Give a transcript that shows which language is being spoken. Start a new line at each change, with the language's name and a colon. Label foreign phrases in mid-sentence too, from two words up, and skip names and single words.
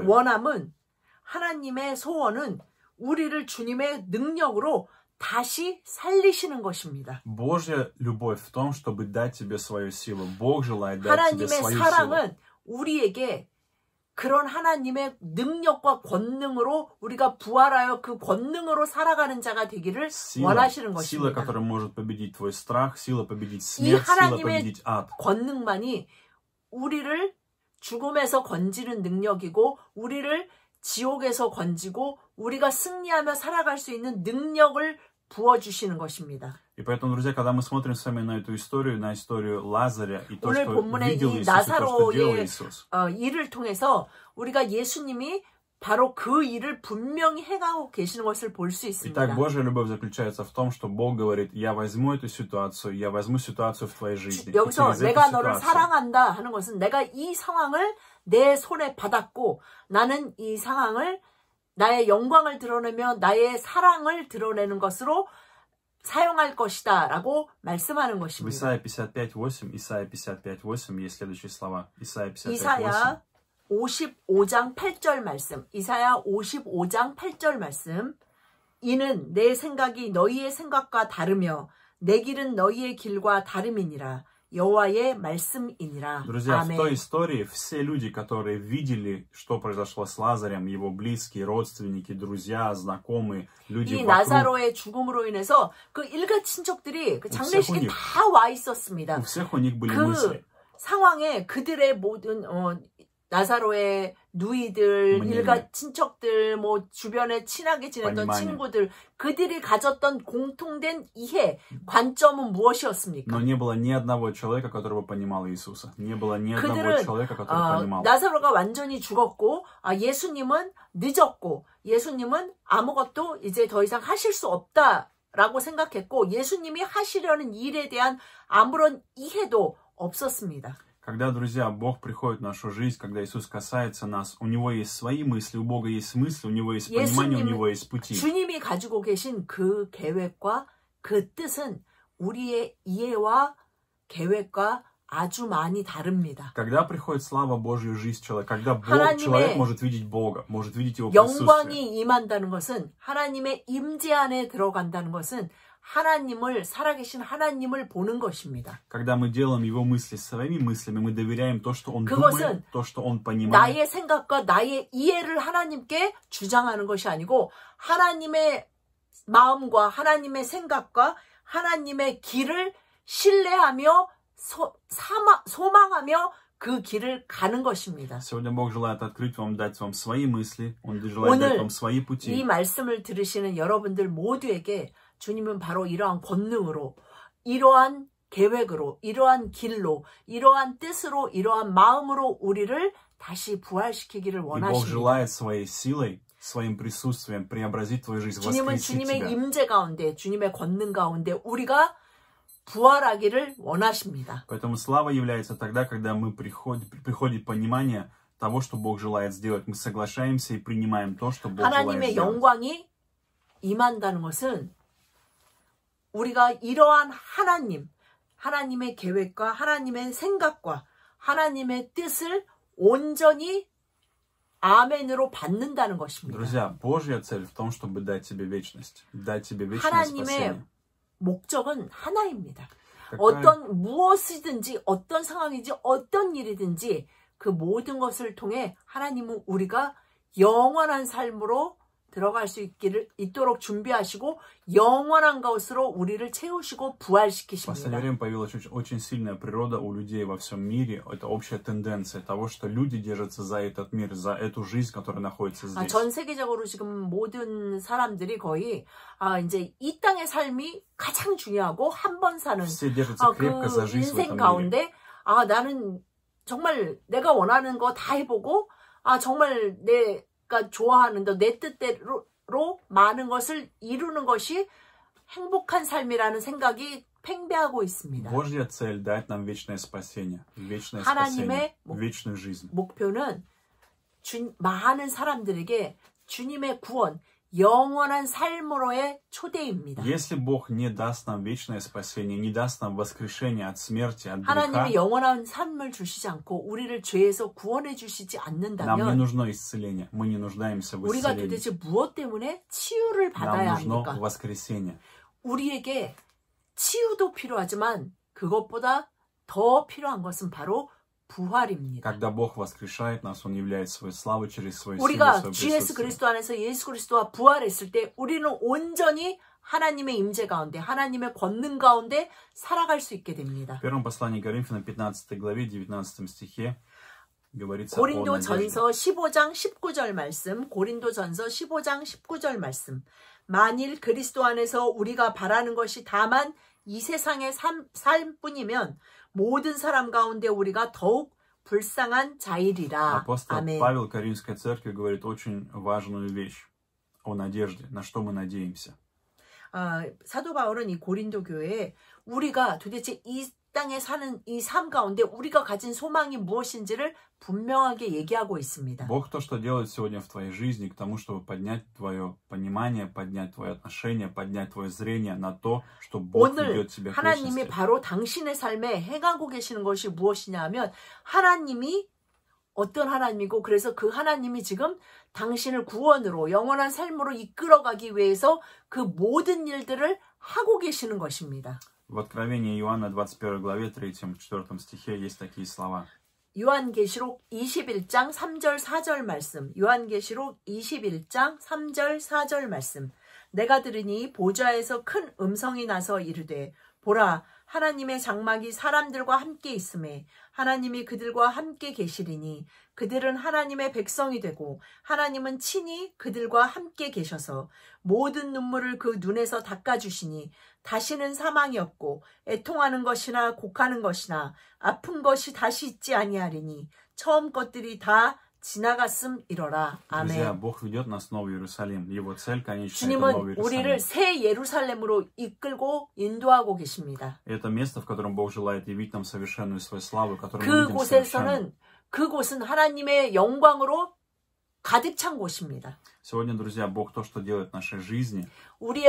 Korean: 원함은 하나님의 소원은 우리를 주님의 능력으로 다시 살리시는 것입니다.
Russian: Божья любовь в том, чтобы дать тебе свою силу. Бог желает дать тебе
Korean: 하나님의
Russian: свою силу.
Korean: 사랑은 우리에게 그런 하나님의 능력과 권능으로 우리가 부활하여 그 권능으로 살아가는 자가 되기를 원하시는
Russian: Сила,
Korean: 것입니다.
Russian: которая может победить твой страх, сила победить
Korean: 이
Russian: смерть, сила
Korean: 하나님의
Russian: победить ад.
Korean: 권능만이 우리를 죽음에서 건지는 능력이고 우리를 지옥에서 건지고 우리가 승리하며 살아갈 수 있는 능력을 부어주시는 것입니다.
Russian: И поэтому, друзья, когда мы смотрим с вами на эту историю, на историю Лазаря и то,
Korean: 오늘
Russian: что
Korean: 본문의
Russian: видел
Korean: 이
Russian: Иисус, и то, что делал
Korean: 나사로의
Russian: Иисус.
Korean: 일을 통해서 우리가 예수님이 바로 그 일을 분명히 행하고 계시는 것을 볼 수 있습니다.
Russian: Итак, Божья любовь заключается в том, что Бог говорит, я возьму эту ситуацию, я возьму ситуацию в твоей жизни.
Korean: 여기서
Russian: через эту
Korean: 내가 너를
Russian: ситуацию
Korean: 사랑한다 하는 것은 내가 이 상황을 내 손에 받았고 나는 이 상황을 나의 영광을 드러내며 나의 사랑을 드러내는 것으로 사용할 것이다 라고 말씀하는
Russian: В
Korean: 것입니다.
Russian: Исайя 55:8, Исайя 55:8 есть следующие слова. Исайя 55:8.
Korean: 이사야 55장 8절 말씀. 이사야 55장 8절 말씀. 이는 내 생각이 너희의 생각과 다르며 내 길은 너희의 길과 다름이니라. 여호와의 말씀이니라.
Russian: Друзья, в той
Korean: 아멘.
Russian: истории все люди, которые видели, что произошло с Лазарем, его близкие, родственники, друзья, знакомые, люди
Korean: 이
Russian: вокруг,
Korean: 나사로의 죽음으로 인해서 그 일가 친척들이 그 장례식에 다 와 있었습니다.
Russian: у всех у них были
Korean: 그
Russian: мысли.
Korean: 상황에 그들의 모든 나사로의 누이들, 일가 친척들, 뭐 주변에 친하게 지냈던 친구들, 그들이 가졌던 공통된 이해, 관점은 무엇이었습니까?
Russian: Но не было ни одного человека, которого понимал Иисуса. Не было ни одного человека, который понимал.
Korean: 나사로가 완전히 죽었고, 예수님은 늦었고, 예수님은 아무것도 이제 더 이상 하실 수 없다라고 생각했고, 예수님이 하시려는 일에 대한 아무런 이해도 없었습니다.
Russian: Когда, друзья, Бог приходит в нашу жизнь, когда Иисус касается нас, у Него есть свои мысли, у Бога есть мысли, у Него есть понимание, у Него есть пути.
Korean: 주님이 가지고 계신 그 계획과 그 뜻은 우리의 이해와 계획과 아주 많이 다릅니다.
Russian: Когда приходит слава Божья в жизнь человека, когда человек может видеть Бога, может видеть Его присутствие.
Korean: 영광이 임한다는 것은 하나님의 임재 안에 들어간다는 것은 하나님을 살아계신 하나님을 보는 것입니다.
Russian: Когда мы делаем Его мысли своими мыслями, мы доверяем то, что Он думает, то, что Он понимает.
Korean: 나의 생각과 나의 이해를 하나님께 주장하는 것이 아니고 하나님의 마음과 하나님의 생각과 하나님의 길을 신뢰하며 소망하며 그 길을 가는 것입니다.
Russian: Сегодня Бог желает открыть вам, дать вам свои мысли. Он желает дать вам свои пути.
Korean: 이 말씀을 들으시는 여러분들 모두에게 주님은 바로 이러한 권능으로, 이러한 계획으로, 이러한 길로, 이러한 뜻으로, 이러한 마음으로 우리를 다시 부활시키기를 원하십니다.
Russian: И Бог желает своей силой, своим присутствием преобразить твою жизнь,
Korean: 주님은
Russian: воскресить
Korean: 주님의
Russian: тебя.
Korean: 임재 가운데, 주님의 권능 가운데 우리가 부활하기를 원하십니다.
Russian: Поэтому слава является тогда, когда мы приходит понимание того, что Бог желает сделать. Мы соглашаемся и принимаем то, что Бог желает
Korean: 하나님의
Russian: сделать.
Korean: 영광이 임한다는 것은 우리가 이러한 하나님의 계획과 하나님의 생각과 하나님의 뜻을 온전히 아멘으로 받는다는 것입니다.
Russian: Друзья, Божья цель в том, чтобы дать тебе вечность. Дать тебе вечное
Korean: 하나님의
Russian: спасение.
Korean: 목적은 하나입니다.
Russian: Какая-
Korean: 어떤 무엇이든지 어떤 상황이든지 어떤 일이든지 그 모든 것을 통해 하나님은 우리가 영원한 삶으로 들어갈 수 있도록 준비하시고 영원한 것으로 우리를 채우시고
Russian: В последнее
Korean: 부활시키십니다.
Russian: время появилась очень сильная природа у людей во всем мире. Это общая тенденция того, что люди держатся за этот мир, за эту жизнь, которая находится здесь.
Korean: 전 세계적으로 지금 모든 사람들이 거의 이제 이 땅의 삶이 가장 중요하고 한 번 사는
Russian: Все держатся крепко за
Korean: 그
Russian: жизнь в
Korean: 인생
Russian: этом мире.
Korean: 가운데 나는 정말 내가 원하는 거 다 해보고 정말 내가 좋아하는 내 뜻대로 많은 것을 이루는 것이 행복한 삶이라는 생각이 팽배하고 있습니다.
Russian: Божья цель дать нам вечное спасение, вечное
Korean: 하나님의
Russian: спасение, вечную жизнь.
Korean: 목표는 많은 사람들에게 주님의 구원, 영원한 삶으로의 초대입니다.
Russian: Если Бог не даст нам вечное спасение, не даст нам воскрешение от смерти, от греха,
Korean: 하나님이 영원한 삶을 주시지 않고 우리를 죄에서 구원해 주시지
Russian: нам не
Korean: 않는다면
Russian: нужно исцеление, мы не нуждаемся в
Korean: 우리가
Russian: исцелении.
Korean: 도대체 무엇 때문에 치유를
Russian: Нам
Korean: 받아야
Russian: нужно
Korean: 합니까?
Russian: воскресение.
Korean: 우리에게 치유도 필요하지만 그것보다 더 필요한 것은 바로 부활입니다.
Russian: Когда Бог воскрешает нас, Он являет свою славу через свою силу,
Korean: 우리가
Russian: свое
Korean: 주 예수
Russian: присутствие.
Korean: 그리스도 안에서 예수 그리스도와 부활했을 때 우리는 온전히 하나님의 임재 가운데 하나님의 권능 가운데 살아갈 수 있게 됩니다.
Russian: В первом послании Коринфянам 15 главе 19 стихе говорится о надежде.
Korean: 고린도전서 15장 19절 말씀, 고린도전서 15장 19절 말씀. 만일 그리스도 안에서 우리가 바라는 것이 다만 이 세상의 삶뿐이면 모든 사람 가운데 우리가 더욱 불쌍한 자이리라.
Russian: Апостол
Korean: 아멘.
Russian: Павел Коринфской церкви говорит очень важную вещь о надежде, на что мы надеемся.
Korean: 사도 바울은 이 고린도 교회에 우리가 도대체 이 땅에 사는 이 삶 가운데 우리가 가진 소망이 무엇인지를 분명하게 얘기하고 있습니다.
Russian: Бог то, что делает сегодня в твоей жизни, к тому, чтобы поднять твое понимание, поднять твое отношение, поднять твое зрение на то, что Бог
Korean: 오늘
Russian: ведет тебя к
Korean: 하나님이
Russian: вечности.
Korean: 바로 당신의 삶에 행하고 계시는 것이 무엇이냐 하면 하나님이 어떤 하나님이고 그래서 그 하나님이 지금 당신을 구원으로 영원한 삶으로 이끌어가기 위해서 그 모든 일들을 하고 계시는 것입니다.
Russian: В Откровении Иоанна 21 главе 3-4 стихе есть такие слова.
Korean: 요한계시록 21장 3절 4절 말씀. 요한계시록 21장 3절 4절 말씀. 내가 들으니 보좌에서 큰 음성이 나서 이르되 보라 하나님의 장막이 사람들과 함께 있음에 하나님이 그들과 함께 계시리니 그들은 하나님의 백성이 되고 하나님은 친히 그들과 함께 계셔서 모든 눈물을 그 눈에서 닦아주시니 다시는 사망이 없고 애통하는 것이나 곡하는 것이나 아픈 것이 다시 있지 아니하리니 처음 것들이 다 지나갔음 이러라.
Russian: Друзья,
Korean: 아멘.
Russian: Бог ведет нас в Новый Иерусалим. Его цель, конечно, это Новый
Korean: 주님은 우리를
Russian: Иерусалим.
Korean: 새 예루살렘으로 이끌고 인도하고 계십니다.
Russian: Это место, в котором Бог желает явить нам совершенную свою славу, которую мы видим совершенно.
Korean: 그곳은 하나님의 영광으로 가득 찬 곳입니다.
Russian: Сегодня, друзья, Бог то, что делает в нашей жизни,
Korean: 우리의